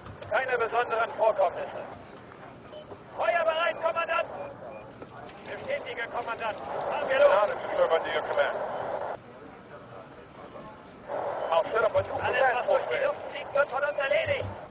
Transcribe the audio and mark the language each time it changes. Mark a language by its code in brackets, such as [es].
[de] Keine besonderen Vorkommnisse. Feuer bereit, Kommandant! Bestätige, Kommandant. [en] Now to serve under your command. I'll set up a new command post there. [de] Alles, was durch die Luft fliegt, wird von uns erledigt.